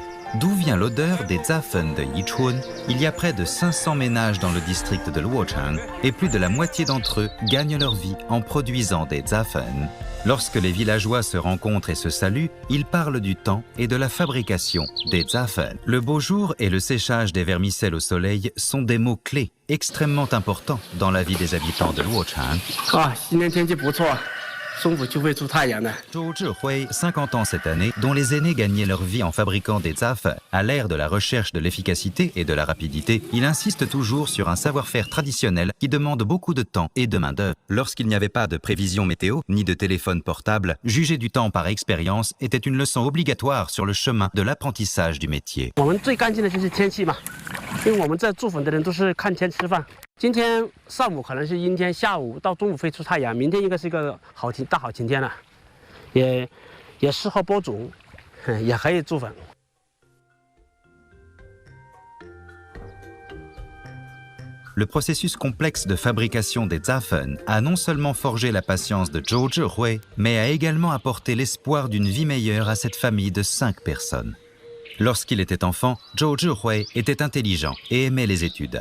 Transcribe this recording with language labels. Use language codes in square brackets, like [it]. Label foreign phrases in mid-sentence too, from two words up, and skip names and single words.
[fr] D'où vient l'odeur des zafen de Yichun? Il y a près de 500 ménages dans le district de Luochang et plus de la moitié d'entre eux gagnent leur vie en produisant des zafen. Lorsque les villageois se rencontrent et se saluent, ils parlent du temps et de la fabrication des zafen. Le beau jour et le séchage des vermicelles au soleil sont des mots clés extrêmement importants dans la vie des habitants de Luochang. [zh] 啊，今天天气不错，中午就会出太阳的。 [fr] Zhou Zhihui, 50 ans cette année, dont les aînés gagnaient leur vie en fabriquant des zafen. À l'ère de la recherche de l'efficacité et de la rapidité, il insiste toujours sur un savoir-faire traditionnel qui demande beaucoup de temps et de main-d'œuvre. Lorsqu'il n'y avait pas de prévision météo ni de téléphone portable, juger du temps par expérience était une leçon obligatoire sur le chemin de l'apprentissage du métier. [zh] 我们最干净的就是天气嘛， 因为我们这做粉的人都是看天吃饭。今天上午可能是阴天，下午到中午会出太阳，明天应该是一个大好晴天了，也适合播种，也可以做粉。 [fr] Le processus complexe de fabrication des Zapfen a non seulement forgé la patience de Zhou Zhihui, mais a également apporté l'espoir d'une vie meilleure à cette famille de 5 personnes. Lorsqu'il était enfant, Zhou Zhihui était intelligent et aimait les études.